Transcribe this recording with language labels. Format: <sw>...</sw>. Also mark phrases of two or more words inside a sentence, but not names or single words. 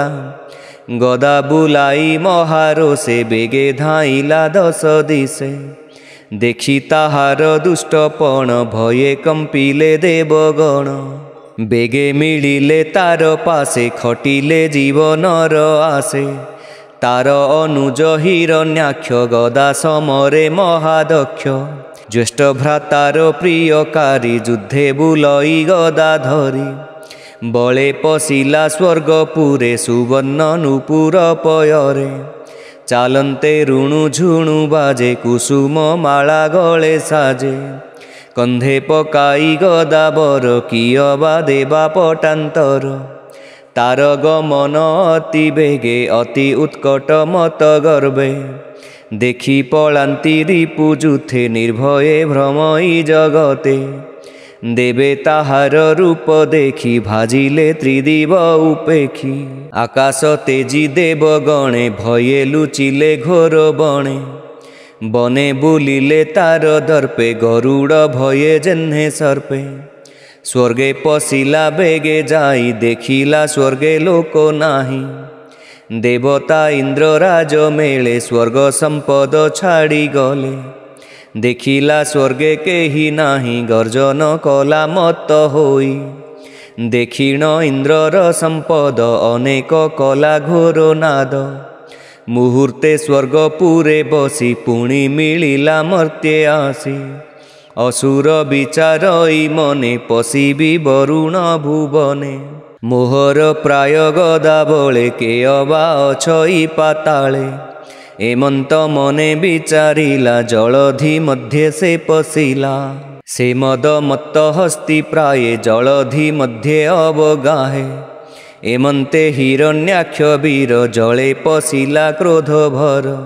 <or>ଗଦା ବୁଲାଇ ମହାରୋଷେ ବେଗେ ଧାଇଲା ଦଶ ଦିଶେ। ଦେଖି ତାହାର ଦୁଷ୍ଟପଣ ଭୟେ କମ୍ପିଲେ ଦେବଗଣ। ବେଗେ ମିଳିଲେ ତାର ପାଶେ ଖଟିଲେ ଜୀବନର ଆଶେ। ତାର ଅନୁଜ ହିରଣ୍ୟାକ୍ଷ ଗଦା ସମରେ ମହାଦକ୍ଷ ଜ୍ୟେଷ୍ଠ ଭ୍ରାତାର ପ୍ରିୟକାରୀ ଯୁଦ୍ଧେ ବୁଲଇ ଗଦା ଧରି ବଳେ ପଶିଲା ସ୍ୱର୍ଗପୁରେ ସୁବର୍ଣ୍ଣ ନୂପୁର ପୟରେ ଚାଲନ୍ତେ ରୁଣୁ ଝୁଣୁ ବାଜେ କୁସୁମ ମାଳା ଗଳେ ସାଜେ କନ୍ଧେ ପକାଇ ଗଦା ବର କିଅବା ଦେବା ପଟାନ୍ତର ତାର ଗମନ ଅତି ବେଗେ ଅତି ଉତ୍କଟ ମତ ଗର୍ବେ ଦେଖି ପଳାନ୍ତି ରିପୁଯୂଥେ ନିର୍ଭୟେ ଭ୍ରମଇ ଜଗତେ ଦେବେ ତାହାର ରୂପ ଦେଖି ଭାଜିଲେ ତ୍ରିଦିବ ଉପେକ୍ଷି ଆକାଶ ତେଜି ଦେବ ଗଣେ ଭୟେ ଲୁଚିଲେ ଘୋର ବଣେ ବନେ ବୁଲିଲେ ତାର ଦର୍ପେ ଗରୁଡ଼ ଭୟେ ଯେହ୍ନେ ସର୍ପେ ସ୍ୱର୍ଗେ ପଶିଲା ବେଗେ ଯାଇ ଦେଖିଲା ସ୍ୱର୍ଗେ ଲୋକ ନାହିଁ ଦେବତା ଇନ୍ଦ୍ର ରାଜ ମେଲେ ସ୍ୱର୍ଗ ସମ୍ପଦ ଛାଡ଼ି ଗଲେ ଦେଖିଲା ସ୍ୱର୍ଗେ କେହି ନାହିଁ ଗର୍ଜନ କଲା ମତ ହୋଇ ଦେଖିଣ ଇନ୍ଦ୍ରର ସମ୍ପଦ ଅନେକ କଲା ଘୋର ନାଦ ମୁହୂର୍ତ୍ତେ ସ୍ୱର୍ଗପୁରେ ବସି ପୁଣି ମିଳିଲା ମର୍ତ୍ତ୍ୟେ ଆସି ଅସୁର ବିଚାରଇ ମନେ ପଶିବି ବରୁଣ ଭୁବନେ ମୋହର ପ୍ରାୟ ଗଦା ବଳେ କେଅବା ଅଛଇ ପାତାଳେ ଏମନ୍ତ ମନେ ବିଚାରିଲା ଜଳଧି ମଧ୍ୟେ ସେ ପଶିଲା ସେ ମଦ ମତ୍ତ ହସ୍ତୀ ପ୍ରାୟେ ଜଳଧି ମଧ୍ୟେ ଅବଗାହେ ଏମନ୍ତେ ହିରଣ୍ୟାକ୍ଷ ବୀର ଜଳେ ପଶିଲା କ୍ରୋଧ ଭର</or>